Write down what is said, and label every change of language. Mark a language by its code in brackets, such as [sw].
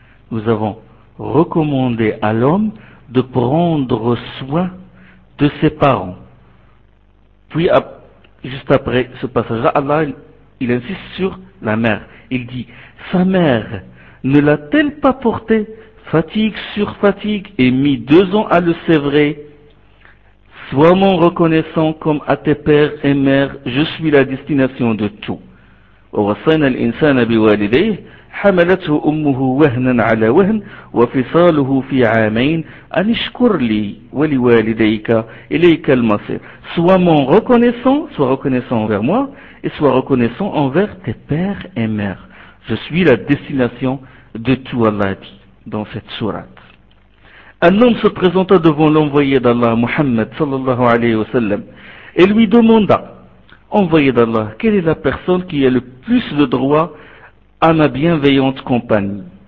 [fr] Nous avons recommandé à l'homme de prendre soin de ses parents. Puis, juste après ce passage-là, Allah, il insiste sur la mère. Il dit, « Sa mère ne l'a-t-elle pas porté fatigue sur fatigue et mis 2 ans à le sévrer? Sois-moi reconnaissant comme à tes pères et mères, je suis la destination de tout. [ar] » وَوَصَيْنَا الْإِنسَانَ بِوَالِدَيْهِ حَمَلَتْهُ أُمُّهُ وَهْنًا عَلَى وَهْنٍ وَفِصَالُهُ فِي عَامَيْنِ أَنِ اشْكُرْ لِي وَلِوَالِدَيْكَ إِلَيْكَ الْمَصِيرُ. [fr] Sois-moi reconnaissant, sois reconnaissant envers moi et sois reconnaissant envers tes pères et mères. Je suis la destination de tout, Allah dit dans cette sourate. Un homme se présenta devant l'envoyé d'Allah, Muhammad sallallahu alayhi wa sallam, et lui demanda, envoyé d'Allah, quelle est la personne qui a le plus de droit à ma bienveillante compagnie?